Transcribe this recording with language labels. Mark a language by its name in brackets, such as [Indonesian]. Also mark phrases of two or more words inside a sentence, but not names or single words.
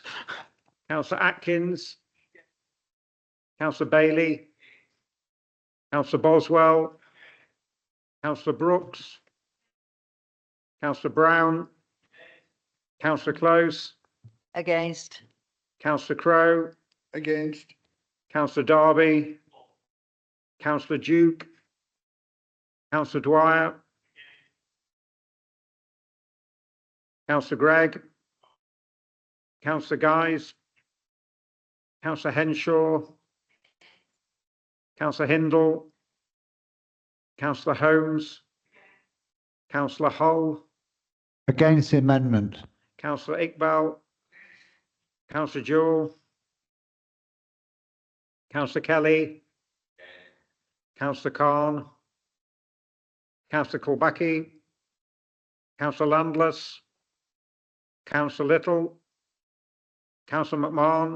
[English] Councillor Atkins. Councillor Bailey. Councillor Boswell. Councillor Brooks. Councillor Brown. Councillor Close. Against. Councillor Crowe. Against. Councillor Darby. Councillor Duke. Councillor Dwyer. Councillor Gregg. Councillor Guise. Councillor Henshaw. Councillor Hindle. Councillor Holmes. Councillor Hull. Against the amendment. Councillor Iqbal. Councillor Jewell. Councillor Kelly. Councillor Khan. Councillor Kulbaki. Councillor Landless. Councillor Little. Councillor McMahon.